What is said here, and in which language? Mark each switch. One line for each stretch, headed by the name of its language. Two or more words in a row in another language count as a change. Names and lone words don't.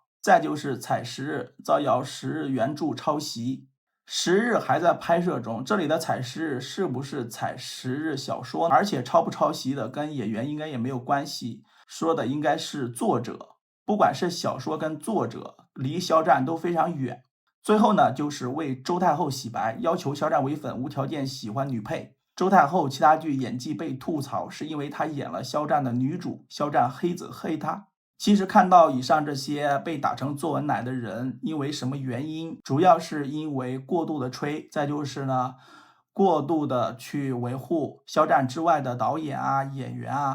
Chinese: 再就是踩10日造謠10日原著抄襲，10日還在拍攝中，這裡的踩10日是不是踩10日小說？而且抄不抄襲的跟演員应該也沒有關係，說的應該是作者。不管是小說跟作者，離肖戰都非常遠。最後呢，就是為周太后洗白，要求肖戰唯粉，無條件喜歡女配。周太后其他劇演技被吐槽，是因為她演了肖戰的女主，肖戰黑子黑她。其實看到以上這些被打成作文奶的人，因為什麼原因？主要是因為過度的吹，再就是呢，過度的去維護肖戰之外的導演啊、演員啊。